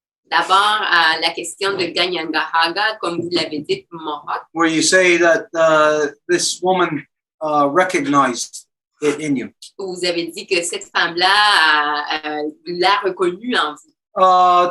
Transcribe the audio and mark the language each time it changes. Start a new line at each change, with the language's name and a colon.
French: D'abord, la question de Ganyangahaga, comme vous l'avez dit, Mohawk.
English: Where you say that this woman recognized it in you.
French: Vous avez dit que cette femme-là l'a reconnue en vous.